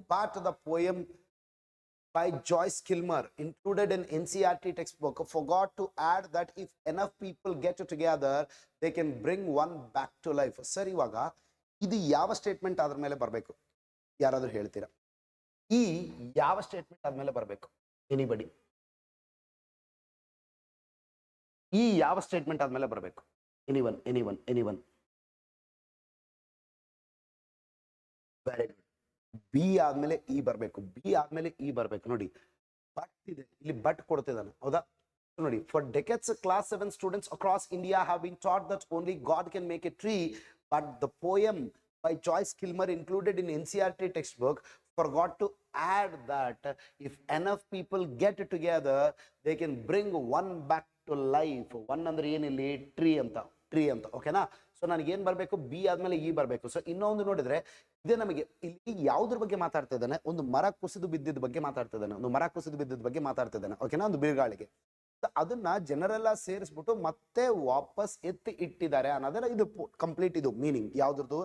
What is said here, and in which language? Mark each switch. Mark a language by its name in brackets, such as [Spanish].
[English] But the poem by Joyce Kilmer, included in NCERT textbook, forgot to add that if enough people get together, they can bring one back to life. [Kannada] Sir, ಇವಾಗ ಇದು ಯಾವ statement ಅದ್ರ ಮೇಲೆ ಬರಬೇಕು? ಯಾರಾದರೂ ಹೇಳ್ತೀರಾ? ಈ ಯಾವ ಸ್ಟೇಟ್ಮೆಂಟ್ ಆದ್ಮೇಲೆ ಬರಬೇಕು? ಎನಿಬಡಿ, ಈ ಯಾವ ಸ್ಟೇಟ್ಮೆಂಟ್ ಆದ್ಮೇಲೆ ಬರಬೇಕು? [English] Anyone anyone anyone? Very good. [Kannada] B ಆದ್ಮೇಲೆ ಇ ಬರಬೇಕು, ಬಿ ಆದ್ಮೇಲೆ ಇ ಬರಬೇಕು. ನೋಡಿ ಬಟ್ ಇದೆ ಇಲ್ಲಿ, ಬಟ್ ಕೊಡ್ತಿದ್ದಾನೆ, ಹೌದಾ? [English] ನೋಡಿ, for decades class 7 students across India have been taught that only God can make a tree, but the poem by Joyce Kilmer included in NCERT textbook forgot to add that if enough people get together they can bring one back to life. [Kannada] One ಅಂದ್ರೆ ಏನಿಲ್ಲಿ tree ಅಂತ, tree ಅಂತ, ಓಕೆನಾ? So ನನಗೆ ಏನ್ ಬರಬೇಕು? B ಆದ್ಮೇಲೆ E ಬರಬೇಕು. So ಇನ್ನೊಂದು ನೋಡಿದ್ರೆ ಇದೇ ನಮಗೆ ಇಲ್ಲಿ ಯಾವ್ದ್ರ ಬಗ್ಗೆ ಮಾತಾಡ್ತಾ ಇದ್ದಾನೆ? ಒಂದು ಮರ ಕುಸಿದು ಬಿದ್ದಿದ್ದ ಬಗ್ಗೆ ಮಾತಾಡ್ತಾ ಇದ್ದಾನೆ, ಒಂದು ಮರ ಕುಸಿದು ಬಿದ್ದಿದ್ದ ಬಗ್ಗೆ ಮಾತಾಡ್ತಾ ಇದ್ದಾನೆ, ಓಕೆನಾ? ಒಂದು ಬಿರುಗಾಳಿಗೆ ಅದನ್ನ ಜನರೆಲ್ಲ ಸೇರಿಸ್ಬಿಟ್ಟು ಮತ್ತೆ ವಾಪಸ್ ಎತ್ತಿ ಇಟ್ಟಿದ್ದಾರೆ ಅನ್ನೋದರ ಇದು ಕಂಪ್ಲೀಟ್ ಇದು ಮೀನಿಂಗ್ ಯಾವ್ದ್ರದ್ದು?